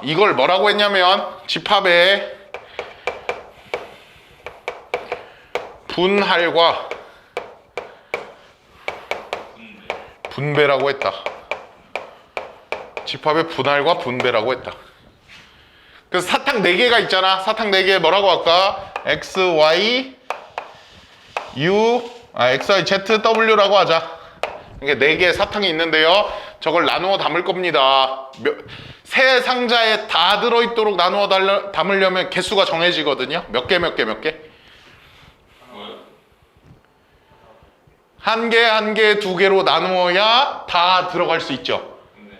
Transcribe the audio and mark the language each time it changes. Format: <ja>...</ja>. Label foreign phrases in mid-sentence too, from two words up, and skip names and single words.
<ko>이걸 뭐라고 했냐면 집합의 분할과 분배라고 했다. 집합의 분할과 분배라고 했다. 그래서 사탕 4개가 있잖아. 사탕 4개 뭐라고 할까? x, y, x, y, z, w라고 하자. 이게 4개의 사탕이 있는데요. 저걸 나누어 담을 겁니다. 세 상자에 다 들어있도록 나누어 담으려면 개수가 정해지거든요. 몇 개? 한 개, 2개로 나누어야 다 들어갈 수 있죠.</ko>